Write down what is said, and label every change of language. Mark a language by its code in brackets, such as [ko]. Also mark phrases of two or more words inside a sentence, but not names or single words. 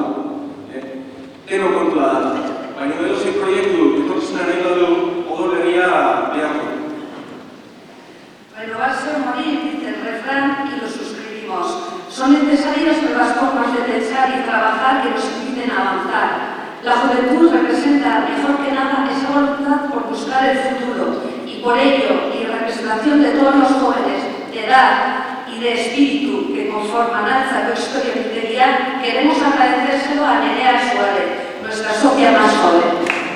[eu] Deno kontua da. Baina edozein proiektu etorkizuna nahi badu, odol berria beharko. [es] Renovarse o morir, dice el refrán, y lo suscribimos. Son necesarias nuevas formas de pensar y trabajar que nos inviten a avanzar. La juventud representa, mejor que nada, esa voluntad por buscar el futuro. Y por ello, y en representación de todos los jóvenes de edad y de espíritu que conforman Altzako Historia Mintegia, queremos agradecérselo a Nerea Suárez, nuestra socia más joven.